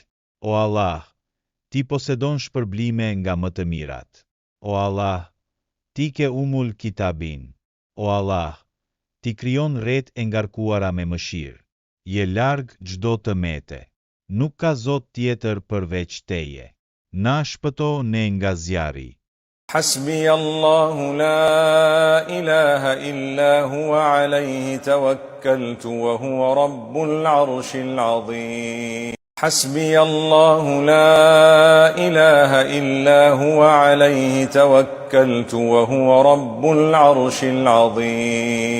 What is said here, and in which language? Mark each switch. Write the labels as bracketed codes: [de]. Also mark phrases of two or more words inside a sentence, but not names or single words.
[sq] O Allah, ti posedon shpërblime nga më të mirat. O Allah, ti ke [ar] أم الكتاب. [sq] O Allah, ti krijon rret e ngarkuara me mëshirë. Je larg çdo të mete. Nuk ka zot tjetër përveç teje. Na shpëto ne nga zjarri. [ar] حسبي الله لا إله إلا هو عليه توكلت وهو رب العرش العظيم. حسبي الله لا إله إلا هو عليه توكلت وهو رب العرش العظيم.